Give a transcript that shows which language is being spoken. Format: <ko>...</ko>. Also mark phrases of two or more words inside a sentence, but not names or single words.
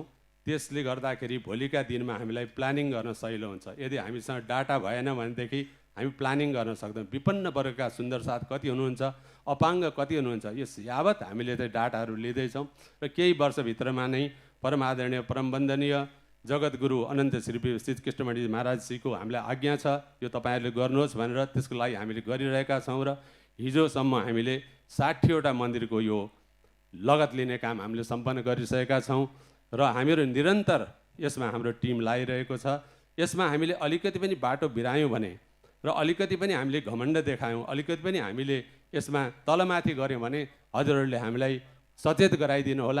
<ne>त्यसले गर्दाखेरि भोलिका दिनमा हामीलाई प्लानिङ गर्न सजिलो हुन्छ। यदि हामीसँग डाटा भएन भनेदेखि हामी प्लानिङ गर्न सक्दैनौँ। विपन्न वर्गका सुन्दर साथ कति हुनुहुन्छ, अपाङ्ग कति हुनुहुन्छ, यस यावत हामीले चाहिँ डाटाहरू लिँदैछौँ र केही वर्षभित्रमा नै परम आदरणीय परम वन्दनीय जगद्गुरु अनन्त श्री श्री कृष्णमणि महाराजजीको हामीलाई आज्ञा छ, यो तपाईँहरूले गर्नुहोस् भनेर त्यसको लागि हामीले गरिरहेका छौँ। र हिजोसम्म हामीले 60वटा मन्दिरको यो लगत लिने काम हामीले सम्पन्न गरिसकेका छौँ र हामीहरू निरन्तर यसमा हाम्रो टिम लागिरहेको छ। यसमा हामीले अलिकति पनि बाटो बिरायौँ भने र अलिकति पनि हामीले घमण्ड देखायौँ, अलिकति पनि हामीले यसमा तलमाथि गऱ्यौँ भने हजुरहरूले हामीलाई सचेत गराइदिनु होला।</ne>